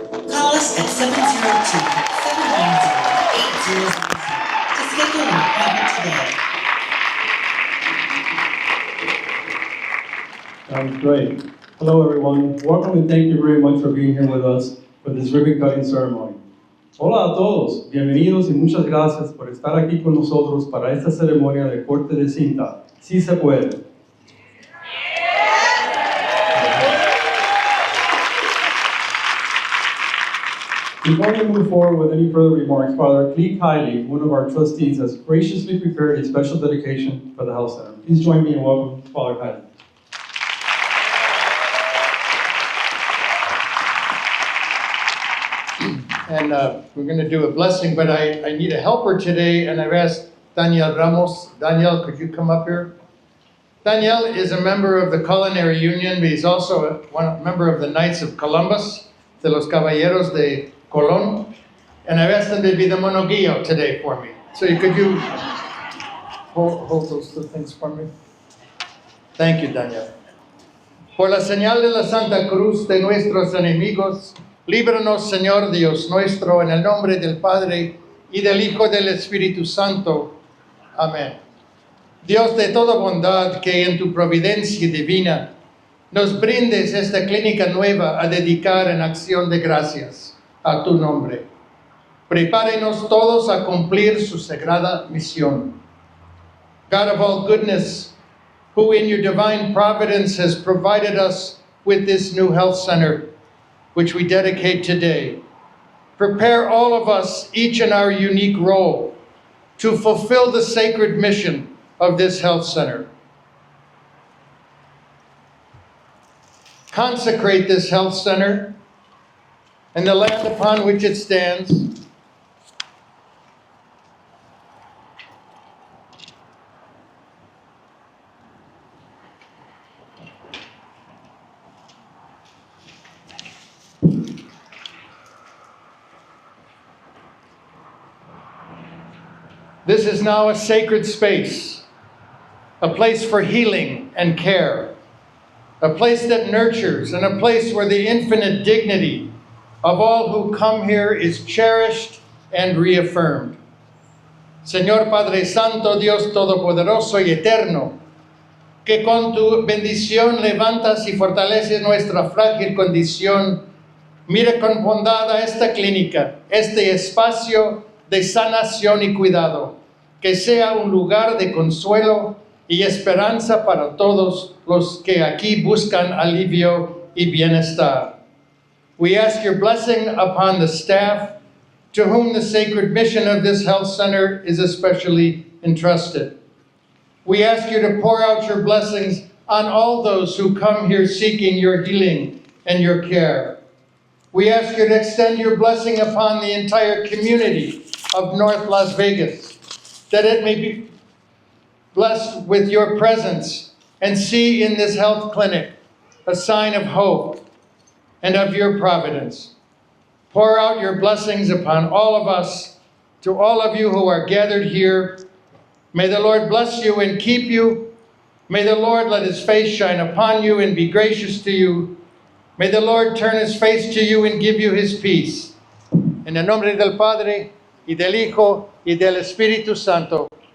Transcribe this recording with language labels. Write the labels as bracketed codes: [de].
[en] Call us at 702-790-8000 to schedule an appointment today. Sounds great. Hello everyone. Welcome and thank you very much for being here with us for this ribbon cutting ceremony. [es] Hola a todos, bienvenidos y muchas gracias por estar aquí con nosotros para esta ceremonia de corte de cinta. Sí se puede. [en] Before we move forward with any further remarks, Father Clee Kiley, one of our trustees, has graciously prepared a special dedication for the Health Center. Please join me in welcoming Father Kiley. And we're going to do a blessing, but I need a helper today, and I've asked Daniel Ramos. Daniel, could you come up here? Daniel is a member of the Culinary Union, but he's also a member of the Knights of Columbus, [es] de los Caballeros de Colón, [en] and I've asked him to be the monoguillo today for me. So could you hold those two things for me? Thank you, Daniel. [es] Por la señal de la Santa Cruz de nuestros enemigos, líbranos, Señor Dios nuestro, en el nombre del Padre, y del Hijo y del Espíritu Santo. Amén. Dios de toda bondad, que en tu providencia divina nos brindes esta clínica nueva a dedicar en acción de gracias a tu nombre. Prepárenos todos a cumplir su sagrada misión. [en] God of all goodness, who in your divine providence has provided us with this new health center, which we dedicate today, prepare all of us, each in our unique role, to fulfill the sacred mission of this health center. Consecrate this health center and the land upon which it stands This is now a sacred space, a place for healing and care, a place that nurtures, and a place where the infinite dignity of all who come here is cherished and reaffirmed. [es] Señor Padre Santo, Dios Todopoderoso y Eterno, que con tu bendición levantas y fortaleces nuestra frágil condición, mire con bondad a esta clínica, este espacio de sanación y cuidado, que sea un lugar de consuelo y esperanza para todos los que aquí buscan alivio y bienestar. [en] We ask your blessing upon the staff, to whom the sacred mission of this health center is especially entrusted. We ask you to pour out your blessings on all those who come here seeking your healing and your care. We ask you to extend your blessing upon the entire community of North Las Vegas, that it may be blessed with your presence and see in this health clinic a sign of hope and of your providence. Pour out your blessings upon all of us, to all of you who are gathered here. May the Lord bless you and keep you. May the Lord let his face shine upon you and be gracious to you. May the Lord turn his face to you and give you his peace. [es] En el nombre del Padre, y del Hijo, y del Espíritu Santo.